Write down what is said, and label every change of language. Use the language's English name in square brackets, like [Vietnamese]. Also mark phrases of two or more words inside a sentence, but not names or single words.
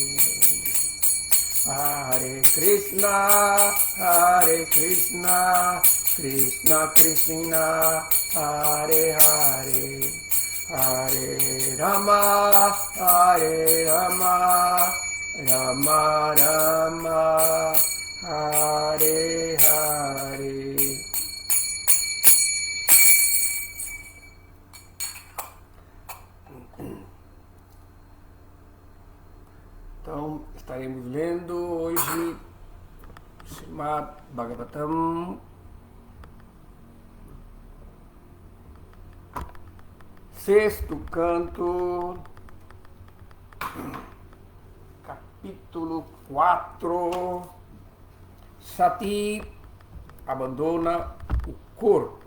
[Portuguese] Hare Krishna, Krishna Krishna, Hare Hare. Hare Rama, Rama Rama, Hare Hare. Então, estaremos lendo hoje Srimad Bhagavatam, sexto canto, capítulo 4, Sati abandona o corpo.